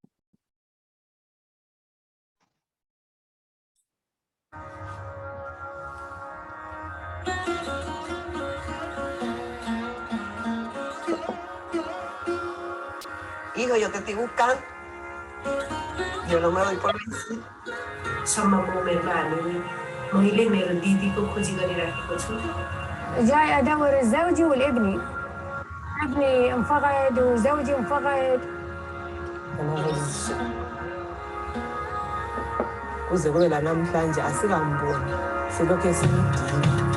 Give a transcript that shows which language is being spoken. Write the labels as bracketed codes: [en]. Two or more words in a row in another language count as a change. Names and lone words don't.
[es] Hijo, yo te estoy buscando. Yo no me doy por vencido. [ne] सम्म मेहरबानी मैले मेरो दिदीको खोजी गरिराखेको छु [ar] جاي أدور زوجي والابني ابني انفقد وزوجي انفقد [zu] kuze kube la namhlanje asikamboni silokhu simdinga.